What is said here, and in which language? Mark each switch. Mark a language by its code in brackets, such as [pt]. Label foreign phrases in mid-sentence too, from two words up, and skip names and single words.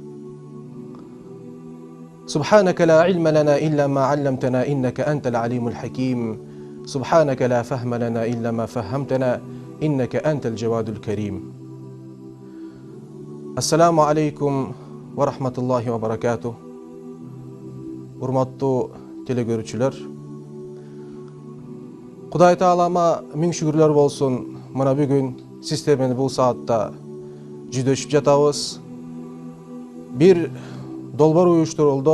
[ar] سبحانك لا علم لنا إلا ما علمتنا إنك أنت العليم الحكيم. سبحانك لا فهم لنا إلا ما فهمتنا إنك أنت الجواد الكريم. السلام عليكم ورحمة الله وبركاته. [ky] Урматтуу телегөрүүчүлөр, Кудай Таалама миң шүгүрлөр болсун. Мына бүгүн сиздер менен бул саатта жүдөшүп жатабыз. Бир долбоор уюштурулду.